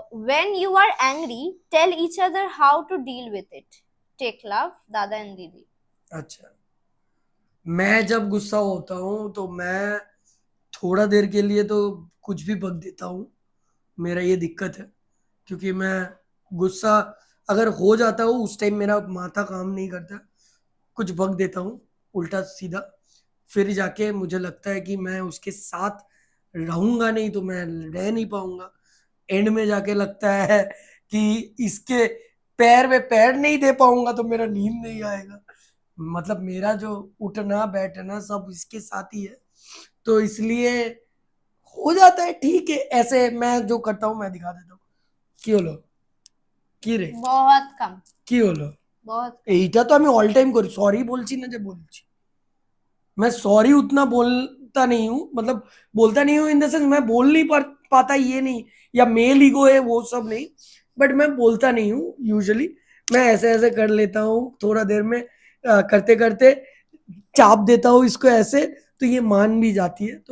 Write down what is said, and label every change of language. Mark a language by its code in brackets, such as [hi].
[en] When you are angry, tell each other how to deal with it. Take love, [hi] दादा and दीदी। अच्छा, मैं जब गुस्सा होता हूँ तो मैं थोड़ा देर के लिए तो कुछ भी बक देता हूँ, मेरा ये दिक्कत है। क्योंकि मैं गुस्सा अगर हो जाता हूँ उस टाइम मेरा माथा काम नहीं करता, कुछ बक देता हूँ उल्टा सीधा, फिर जाके मुझे लगता है कि मैं उसके साथ रहूंगा नहीं तो मैं रह नहीं पाऊंगा। एंड में जाके लगता है कि इसके पैर में पैर नहीं दे पाऊंगा तो मेरा नींद नहीं आएगा। मतलब मेरा जो उठना बैठना सब इसके साथ ही है, तो इसलिए हो जाता है। ठीक है, ऐसे मैं जो करता हूँ मैं दिखा देता हूँ। [bn] কি হলো, কি রে, [hi] बहुत कम, [bn] কি হলো? [hi] बहुत कम। [bn] এইটা তো আমি অল টাইম করি, সরি বলছি না যে বলছি। [hi] मैं सॉरी उतना बोलता नहीं हूँ, मतलब बोलता नहीं हूँ [en] in the sense [hi] मैं बोल नहीं पाता ये नहीं, या मेल ईगो है वो सब नहीं, बट मैं बोलता नहीं हूँ यूजुअली। मैं ऐसे ऐसे कर लेता हूँ थोड़ा देर में, करते करते चाप देता हूँ इसको ऐसे, तो ये मान भी जाती है।